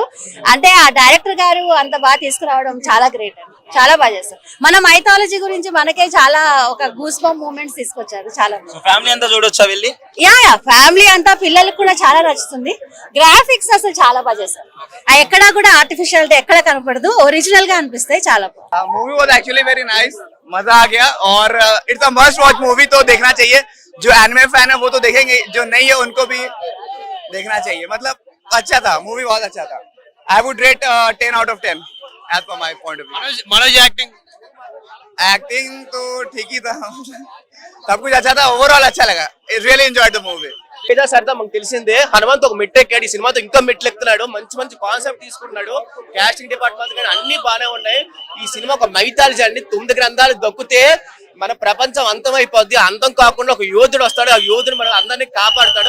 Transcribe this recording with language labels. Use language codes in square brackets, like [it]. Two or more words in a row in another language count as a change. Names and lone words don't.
[te] అంటే ఆ డైరెక్టర్ గారు అంత బాగా తీసుకురావడం చాలా గ్రేట్ అండి, చాలా బాగా చేస్తారు. మన మైథాలజీ గురించి మనకే చాలా ఒక [en] goosebump moments [te] తీసుకొచ్చారు. చాలా ఫ్యామిలీ అంతా చూడొచ్చా వెళ్ళి? యా ఫ్యామిలీ అంతా, పిల్లలకు కూడా చాలా నచ్చుతుంది. గ్రాఫిక్స్ అసలు చాలా బాగా చేశారు, ఎక్కడా కూడా ఆర్టిఫిషియల్ ఎక్కడ కనపడదు, ఒరిజినల్ గా అనిపిస్తాయి. చాలా బాగుంది. [en] movie was actually very nice, [hi] मजा आ गया और [en] it's a must watch movie, [hi] तो देखना चाहिए. जो [en] anime fan [hi] है वो तो देखेंगे, जो नहीं है उनको भी देखना चाहिए. मतलब अच्छा था, मूवी बहुत अच्छा था. [en] I would rate 10 out of 10 as per my point of view. [te] మనోజ్ [hi] एक्टिंग तो ठीक ही था, सब कुछ अच्छा था, ओवरऑल अच्छा लगा. [en] really enjoyed the movie. [te] తేజ సరదా మనకు తెలిసిందే, హనుమంత్ ఒక మెట్టు ఎక్కాడు, ఈ సినిమాతో ఇంకా మెట్లు ఎక్కుతున్నాడు. మంచి మంచి కాన్సెప్ట్ తీసుకుంటున్నాడు, [en] casting department [te] కానీ అన్ని బాగానే ఉన్నాయి. ఈ సినిమా ఒక మైథాలజీ అండి, 9 గ్రంథాలు దక్కుతే మన ప్రపంచం అంతం అయిపోద్ది. అంతం కాకుండా ఒక యోధుడు వస్తాడు, ఆ యోధుడు మనం అందరినీ కాపాడుతాడు.